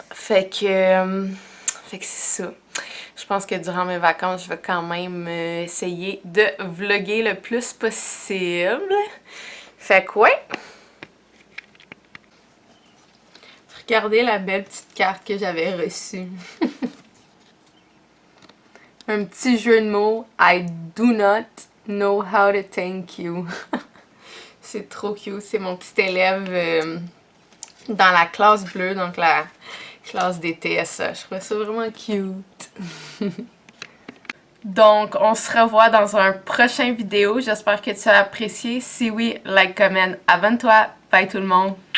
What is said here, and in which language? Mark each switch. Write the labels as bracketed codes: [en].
[fr] Fait que c'est ça. Je pense que durant mes vacances, je vais quand même essayer de vlogger le plus possible. Fait que ouais. Regardez la belle petite carte que j'avais reçue. Un petit jeu de mots. [en] I do not know how to thank you. [fr] C'est trop cute. C'est mon petit élève dans la classe bleue, donc la classe des TSA. Je trouvais ça vraiment cute. Donc, on se revoit dans un prochain vidéo. J'espère que tu as apprécié. Si oui, like, comment, abonne-toi. Bye tout le monde.